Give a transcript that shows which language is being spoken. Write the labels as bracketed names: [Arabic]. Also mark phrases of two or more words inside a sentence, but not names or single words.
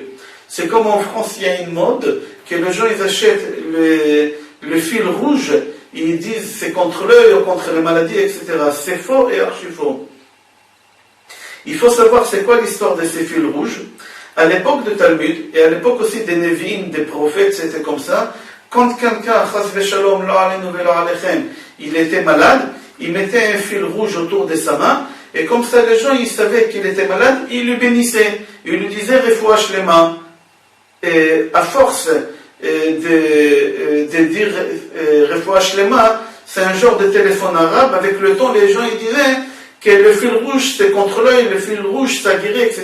[French] C'est comme en France il y a une mode que les gens ils achètent le fil rouge, ils disent c'est contre l'œil ou contre les maladies, etc. C'est faux et archi faux. Il faut savoir c'est quoi l'histoire de ces fils rouges. À l'époque de Talmud, et à l'époque aussi des Nevi'im, des prophètes, c'était comme ça. Quand quelqu'un, [Hebrew] חס ושלום, לא עלינו ולא עליכם, [French] il était malade, il mettait un fil rouge autour de sa main, et comme ça les gens, ils savaient qu'il était malade, ils lui bénissaient. Ils lui disaient, [Hebrew] רפואה שלמה. [French] Et à force de dire [Hebrew] רפואה שלמה, [French] c'est un genre de téléphone arabe, avec le temps, les gens, ils disaient que le fil rouge, c'est contre l'œil, le fil rouge, ça guérit, etc.